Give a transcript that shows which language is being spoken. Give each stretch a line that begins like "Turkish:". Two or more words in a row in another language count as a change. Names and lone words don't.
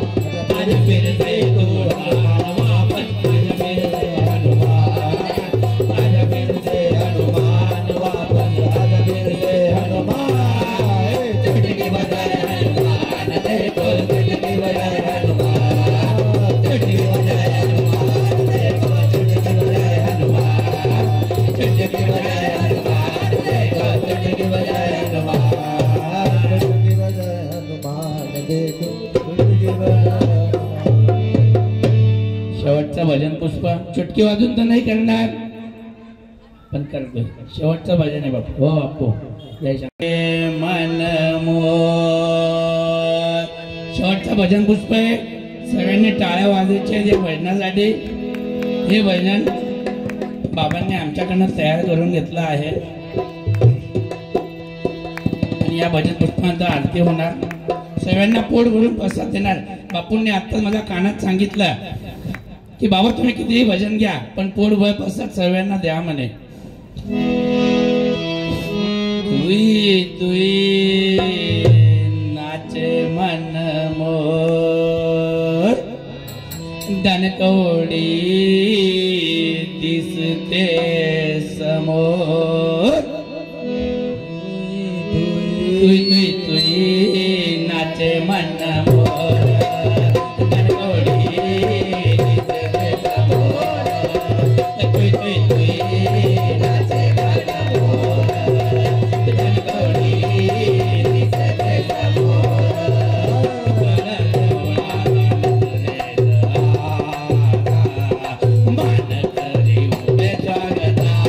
Hindi: आज फिर से तू वापस, आज फिर से हनुमान, आज फिर से हनुमान वापस, आज फिर से हनुमान, चुटकी बजाए हनुमान, देखो चुटकी बजाए हनुमान, चुटकी बजाए हनुमान, देखो चुटकी बजाए हनुमान, चुटकी बजाए हनुमान, देखो चुटकी बजाए हनुमान। चुटकी बजाए हनुमान, देखो चुटकी बजाए
Marathi: शेवटचं भजन पुष्प चुटकी वाजून तर नाही करणार पण करतोय, शेवटचं भजन आहे बापू, हो बापू जय शंकर मन मोर। शेवटचं भजन पुष्प आहे, सगळ्यांनी टाळ्या वाजायच्या या भजनासाठी। हे भजन बाबांनी आमच्याकडनं तयार करून घेतलं आहे आणि या भजन पुष्पानंतर आरती होणार, सगळ्यांना पोट भरून प्रसाद देणार। बापूंनी आता माझ्या कानात सांगितलं की बाबा तुम्ही कितीही भजन घ्या पण पोटभर प्रसाद सर्वांना द्या म्हणे। तुई तुई नाचे मन मोर, दनकवडी दिसते समोर, तुई तुई तुई नाचे मन मोर, दनकवडी दिसते समोर, तुई तुई तुई नाचे मन मोर, दनकवडी दिसते समोर, मन करी उभे जगता